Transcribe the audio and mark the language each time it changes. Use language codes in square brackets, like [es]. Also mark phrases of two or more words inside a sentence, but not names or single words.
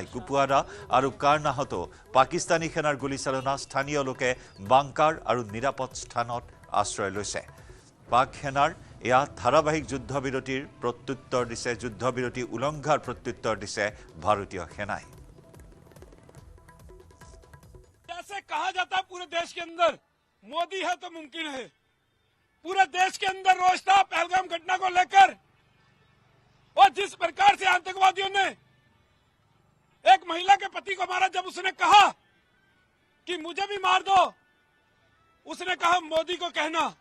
[as] কুপৱাৰা আৰু কাৰনাহতো পাকিস্তানী সেনাৰ গুলীচালনা, স্থানীয় লোকে বাংকাৰ আৰু নিৰাপদ স্থানত আশ্ৰয় লৈছে। পাক সেনাৰ এয়া ধাৰাবাহিক যুদ্ধবিৰতিৰ প্ৰত্যুত্তৰ দিছে, যুদ্ধবিৰতি উলংঘাৰ প্ৰত্যুত্তৰ দিছে ভাৰতীয় সেনাই। [hi] जैसे कहा जाता है पूरे देश के अंदर मोदी है तो मुमकिन है, पूरे देश के अंदर रोष था पहलगाम घटना को लेकर, और जिस प्रकार से आतंकवादियों ने एक महिला के पति को मारा, जब उसने कहा कि मुझे भी मार दो, उसने कहा मोदी को कहना,